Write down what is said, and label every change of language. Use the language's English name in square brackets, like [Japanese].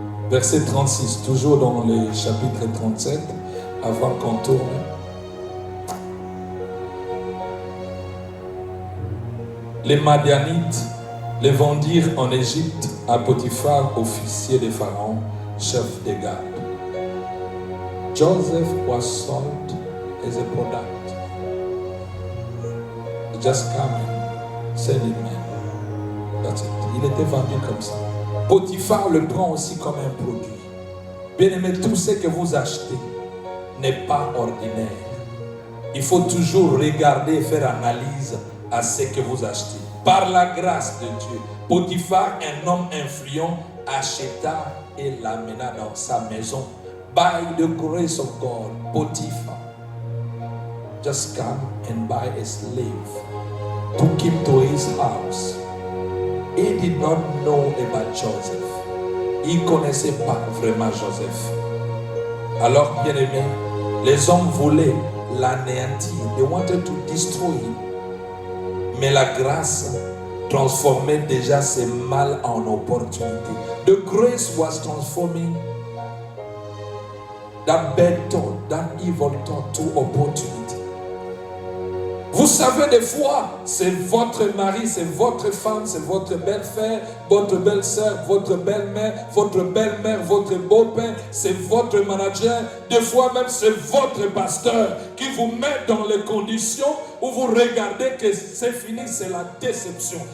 [French] Verset 36, toujours dans le chapitre 37, avant qu'on tourne. Les Madianites les vendirent en Égypte à Potiphar, officier de Pharaon, chef des gardes. [English] Joseph was sold as a product. Just come and sell it, man. That's it. [French] Il était vendu comme ça. Potiphar le prend aussi comme un produit. Bien-aimé, tout ce que vous achetez n'est pas ordinaire. Il faut toujours regarder et faire analyse à ce que vous achetez. Par la grâce de Dieu, Potiphar, un homme influent, acheta et l'amena dans sa maison. [English] By the grace of God, Potiphar just come and buy a slave, took him to his house. He did not know about Joseph. [French] Il ne connaissait pas vraiment Joseph. Alors, bien aimé, les hommes voulaient l'anéantir. [English] They wanted to destroy him. [French] Mais la grâce transformait déjà ce mal en opportunité. [English] The grace was transforming that bad thought, that evil thought to opportunity. [French] Vous savez, des fois, c'est votre mari, c'est votre femme, c'est votre belle-frère, votre belle-sœur, votre belle-mère, votre beau-père, c'est votre manager. Des fois même, c'est votre pasteur qui vous met dans les conditions où vous regardez que c'est fini, c'est la déception.